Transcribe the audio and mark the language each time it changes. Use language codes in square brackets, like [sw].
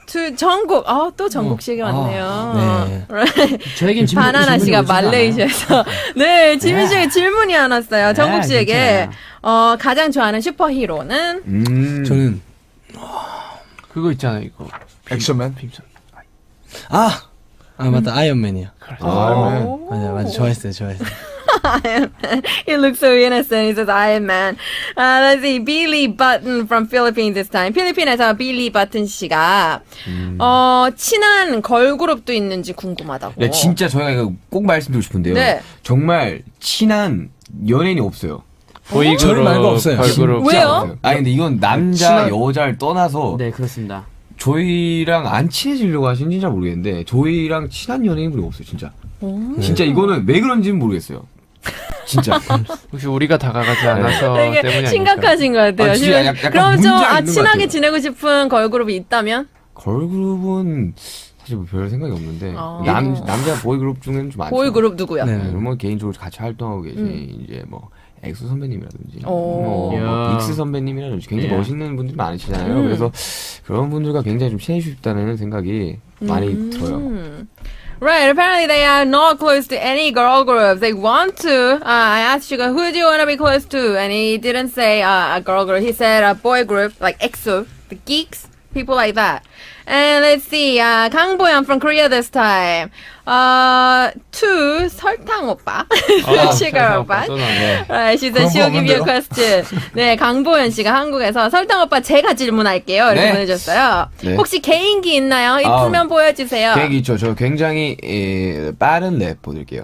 [ko] To 정국. 또 정국 씨가 왔네요. 네. [en] Right. [ko] 저에겐 바나나 씨가 말레이시아에서. 네, 지민 씨에게 질문이 하나 왔어요. 정국 씨에게 가장 좋아하는 슈퍼히로는? 저는 그거 있잖아요, 이거. 액션맨. 맞다, 아이언맨이요. 아이언맨. 맞아, 좋아했어요. [en] Iron Man. He looks so innocent. He says Iron Man. Let's see. Billy Button from Philippines this time. [ko] 필리핀에서 빌리 버튼 씨가 친한 걸그룹도 있는지 궁금하다고. 네, 진짜 저희가 이거 꼭 말씀드리고 싶은데요. 네. 정말 친한 연예인이 없어요. 보이그룹, 저희 말고 없어요. 걸그룹. 왜요? 근데 이건 남자 여자를 떠나서 네, 그렇습니다. 저희랑 안 친해지려고 하시는지 잘 모르겠는데 저희랑 친한 연예인분이 없어요, 진짜. 진짜 이거는 왜 그런지는 모르겠어요. 진짜. 혹시 우리가 다가가지 않아서 때문이 되게 아닐까? 심각하신 것 같아요. 진짜 약간 그럼 좀 문제가 있는 것 친하게 같아요. 지내고 싶은 걸그룹이 있다면? 걸그룹은 사실 뭐 별 생각이 없는데 남자 보이그룹 중에는 좀 많죠. 보이그룹 누구요? 네. 뭐 개인적으로 같이 활동하고 계신 이제 뭐 엑소 선배님이라든지 뭐 빅스 선배님이라든지 굉장히 멋있는 분들이 많으시잖아요. 그래서 그런 분들과 굉장히 좀 친해지고 싶다는 생각이 많이 들어요. [en] Right, apparently they are not close to any girl groups. They want to. I asked Suga, who do you want to be close to? And he didn't say a girl group. He said a boy group, like EXO, the geeks, people like that. And let's see, Kang Boyan from Korea this time. [ko] To 설탕 오빠, sugar 오빠. [en] Right, she said she'll give you a question. [ko] 네, 강보현 씨가 한국에서 설탕 오빠 제가 질문할게요. 이렇게 네. 보내줬어요. 네. 혹시 개인기 있나요? 있으면 보여주세요. 계획이 있죠. 저 굉장히 빠른 랩 보여드릴게요.